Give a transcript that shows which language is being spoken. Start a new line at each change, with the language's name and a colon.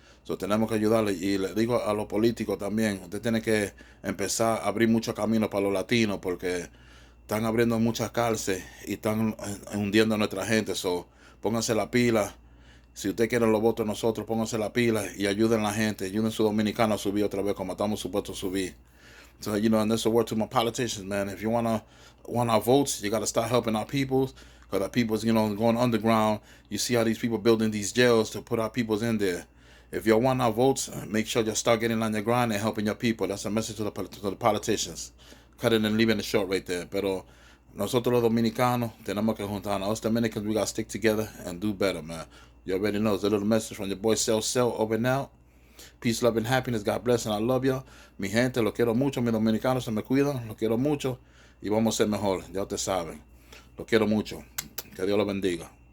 Spanish: So, tenemos que ayudarle, y le digo a los políticos también, usted tiene que empezar a abrir muchos caminos para los latinos porque están abriendo muchas cárceles y están hundiendo a nuestra gente. So, pónganse la pila. Si usted quiere los votos de nosotros, pónganse la pila y ayuden a la gente. Ayuden a su dominicano a subir otra vez como estamos supuestos a subir.
English: So, and that's a word to my politicians, man. If you want our votes, you got to start helping our peoples. Because our people's, going underground. You see how these people building these jails to put our peoples in there. If you want our votes, make sure you start getting on your grind and helping your people. That's a message to the politicians. Cut it and leaving it short right there.
Spanish: Pero nosotros los dominicanos tenemos que juntarnos.
English: Us Dominicans, we got to stick together and do better, man. You already know. It's a little message from your boy Cell over and out. Peace, love, and happiness. God bless, and I love you.
Spanish: Mi gente, lo quiero mucho. Mis dominicanos se me cuidan. Lo quiero mucho. Y vamos a ser mejor. Ya ustedes saben. Lo quiero mucho. Que Dios lo bendiga.